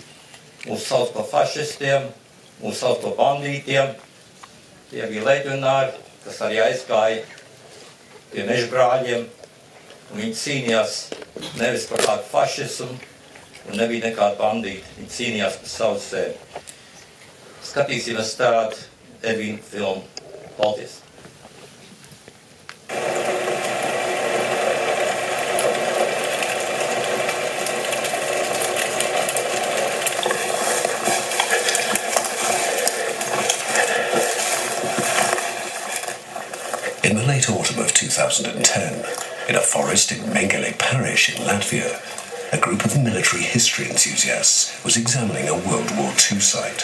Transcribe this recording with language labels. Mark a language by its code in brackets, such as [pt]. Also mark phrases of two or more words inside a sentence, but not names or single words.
[lv] Mūs sauc par fašistiem, mūs sauc par bandītiem, tie bija leģionāri, kas arī aizgāja pie mežbrāļiem, un viņi cīnījās nevis par kādu fašismu, un nebija nekāda bandīta, viņi cīnījās par savu sevi. Skatīsimies tādu Edvīna filmu. Paldies! [en] In the late autumn of 2010, in a forest in Mengele Parish in Latvia, a group of military history enthusiasts was examining a World War II site.